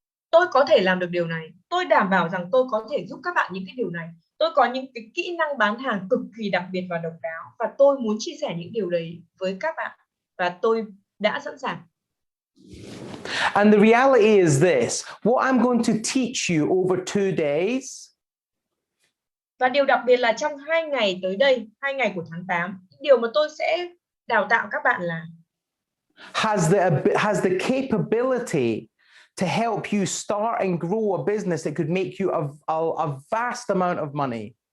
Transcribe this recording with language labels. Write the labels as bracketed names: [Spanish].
[Vietnamese] Tôi có thể làm được điều này. Tôi đảm bảo rằng tôi có thể giúp các bạn những cái điều này. Tôi có những cái kỹ năng bán hàng cực kỳ đặc biệt và độc đáo và tôi muốn chia sẻ những điều đấy với các bạn và tôi đã sẵn sàng. [English] And the reality is this, what I'm going to teach you over 2 days. [Vietnamese] Và điều đặc biệt là trong 2 ngày tới đây, 2 ngày của tháng 8, điều mà tôi sẽ đào tạo các bạn là [English] has the capability to help you start and grow a business that could make you a vast amount of money.